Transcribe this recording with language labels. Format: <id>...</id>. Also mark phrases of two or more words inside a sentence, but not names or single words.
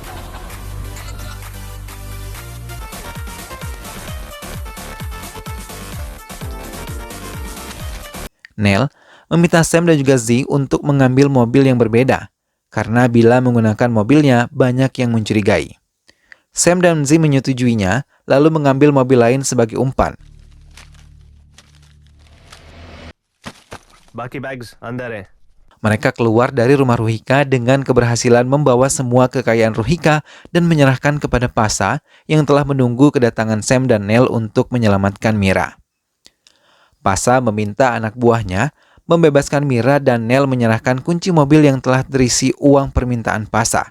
<id>Neil meminta Sam dan juga Z untuk mengambil mobil yang berbeda, karena bila menggunakan mobilnya banyak yang mencurigai. Sam dan Z menyetujuinya, lalu mengambil mobil lain sebagai umpan.</id> <hi>बाकी बैग्स अंदर हैं</hi> <id>Mereka keluar dari rumah Ruhika dengan keberhasilan membawa semua kekayaan Ruhika dan menyerahkan kepada Pasha yang telah menunggu kedatangan Sam dan Neil untuk menyelamatkan Mira. Pasha meminta anak buahnya membebaskan Mira dan Neil menyerahkan kunci mobil yang telah terisi uang permintaan Pasha.</id>